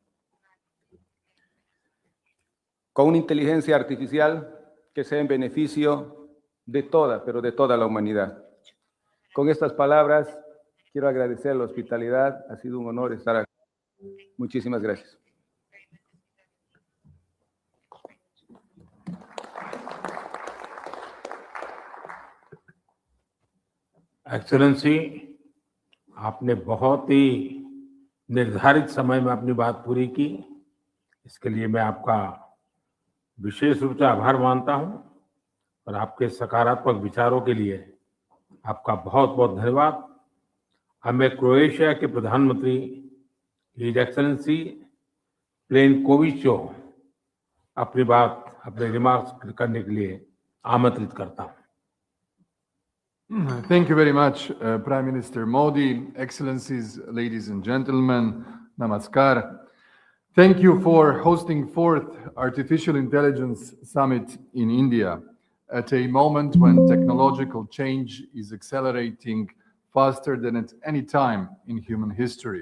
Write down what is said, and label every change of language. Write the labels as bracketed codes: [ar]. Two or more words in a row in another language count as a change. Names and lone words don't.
[es] Con una inteligencia artificial que sea en beneficio de toda, pero de toda la humanidad. Con estas palabras, quiero agradecer la hospitalidad. Ha sido un honor estar aquí. Muchísimas gracias. [hi] एक्सेलेंसी, आपने बहुत ही निर्धारित समय में अपनी बात पूरी की। इसके लिए मैं आपका विशेष रूप से आभार मानता हूं और आपके सकारात्मक विचारों के लिए आपका बहुत बहुत धन्यवाद। अब मैं क्रोएशिया के प्रधानमंत्री [en] His Excellency [hi] प्लेनकोविचो अपने रिमार्क्स करने के लिए आमंत्रित करता हूं। [en] Thank you very much, Prime Minister Modi, Excellencies, ladies and gentlemen, namaskar. Thank you for hosting 4th Artificial Intelligence Summit in India at a moment when technological change is accelerating faster than at any time in human history.